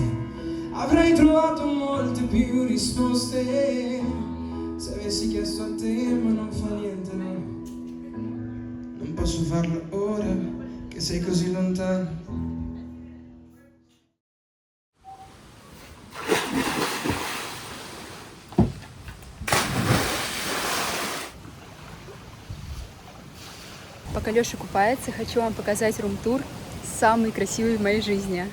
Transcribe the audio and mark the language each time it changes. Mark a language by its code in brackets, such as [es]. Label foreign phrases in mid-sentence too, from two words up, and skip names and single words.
[it] avrei trovato molte più risposte se avessi chiesto a te, ma non fa niente, no, non posso farlo ora che sei così lontano. [ru] Пока Леша купается, хочу вам показать рум-тур, самый красивый в моей жизни.